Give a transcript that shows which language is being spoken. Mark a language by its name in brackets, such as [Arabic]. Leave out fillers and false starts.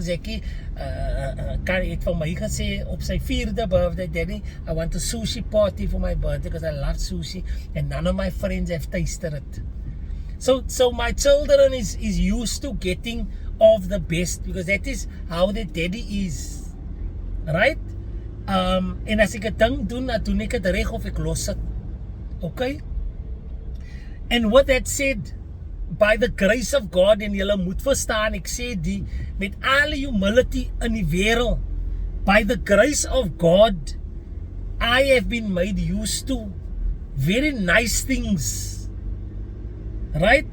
[English] Zeki [Afrikaans] kan het vir my gesê op sy 4de [English] birthday, Daddy, I want a sushi party for my birthday because I love sushi and none of my friends have tasted it. So my children is used to getting of the best because that is how their daddy is, right? [Afrikaans] En as ek 'n ding doen ek dit reg of ek los dit. [English] Okay? And with that said, by the grace of God, [Afrikaans] en julle moet verstaan, ek sê die met alle humility in die wêreld, [English] by the grace of God, I have been made used to very nice things, right?